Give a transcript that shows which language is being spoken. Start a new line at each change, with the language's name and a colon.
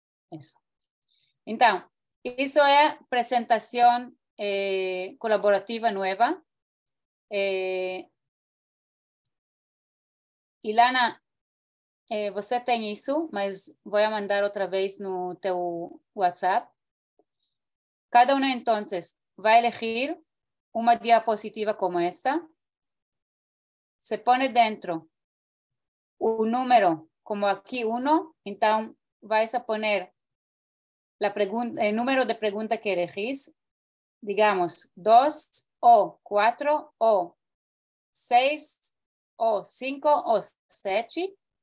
Spanish: Eso. Entonces, eso es presentación colaborativa nueva.
Portuguese: Ilana, você tem isso, mas vou mandar outra vez no teu WhatsApp.
Spanish: Cada uno entonces va a elegir una diapositiva como esta. Se pone dentro un número como aquí 1, entonces vais a poner el número de pregunta que elegís, digamos 2 o 4 o 6 o 5 o 7.